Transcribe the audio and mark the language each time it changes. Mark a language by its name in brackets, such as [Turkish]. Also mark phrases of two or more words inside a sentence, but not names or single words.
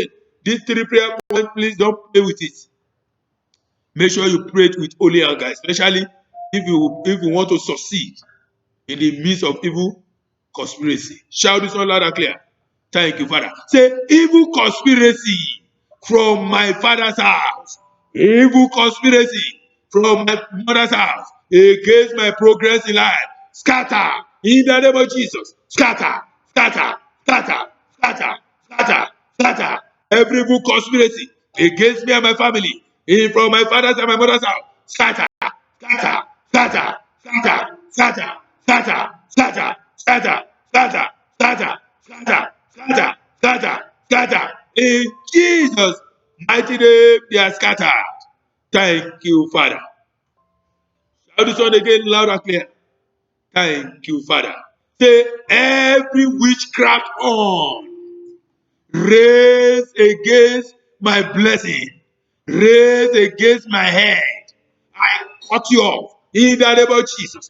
[English] These three prayer points, please don't play with it. Make sure you pray it with holy anger, especially if you want to succeed in the midst of evil conspiracy. Shout this one loud and clear. Thank you, Father. Say, evil conspiracy from my father's house. Evil conspiracy from my mother's house against my progress in life. Scatter in the name of Jesus. Scatter, scatter, scatter, scatter, scatter, scatter. Every evil conspiracy against me and my family, in from my father's and my mother's house. Scatter, scatter, scatter, scatter, scatter, scatter, scatter, scatter, scatter, scatter, scatter, scatter, scatter, scatter. In Jesus' mighty name, they are scattered. Thank you, Father. Shout this one again loud and clear. Thank you, Father. Say, every witchcraft on raised against my blessing, raised against my head, I cut you off in the name of Jesus.